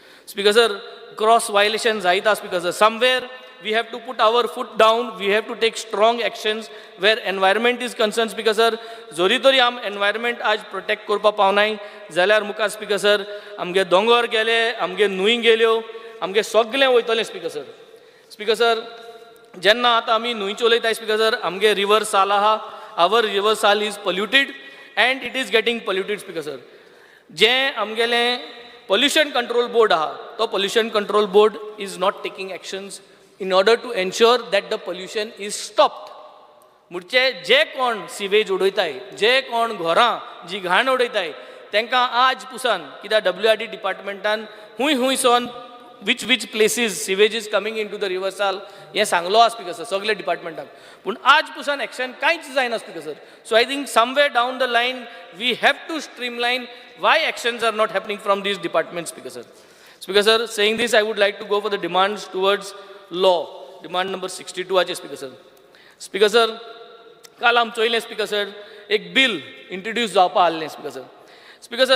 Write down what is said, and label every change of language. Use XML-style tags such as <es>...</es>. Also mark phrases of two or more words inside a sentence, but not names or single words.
<en>Speaker sir, cross violations aita speaker sir. Somewhere we have to put our foot down, we have to take strong actions where environment is concerned speaker sir.</en> <kok>Zori tori am environment आज protect करपा पावनाय जाल्यार मुखार</kok> <en>speaker sir</en> <kok>आमगे दोंगर गेले आमगे न्हूय गेल्यो आमगे सगळें वयतलें</kok> <en>speaker sir. Speaker sir</en> <kok>जेन्ना आतां आमी न्हूयचे उलयताय</kok> <en>speaker sir</en> <kok>आमगे रिवर साल आहा</kok> <en>our river Sal is polluted and it is getting polluted speaker sir</en> <kok>जें आमगेलें पोल्युशन कंट्रोल बोर्ड</kok> <en>आहा तो पोल्युशन कंट्रोल बोर्ड is not taking actions in order to ensure that the pollution is stopped</en> <kok>म्हणजे जे कोण सिवेज उडयताय जे कोण घरां जी घाण उडयताय तांकां आज पुसान कित्याक WRD डिपार्टमेंटान हूंय सोन</kok> <en>which places sewage is coming into the river sal</en> <kok>हे सांगलो आसा</kok> <en>speaker sir</en> <kok>सगळे डिपार्टमेंटाक पूण आज पुसान एक्शन कांयच जायना स्पीकर</kok> <en>sir so I think somewhere down the line we have to streamline why actions are not happening from this department speaker sir saying this I would like to go for the demands towards law demand number 62 speaker sir</en> <kok>काल आमी चोयलें</kok> <en>speaker sir</en> <kok>एक बिल इंट्रोड्यूस जावपा आहलें</kok> <en>speaker sir</en>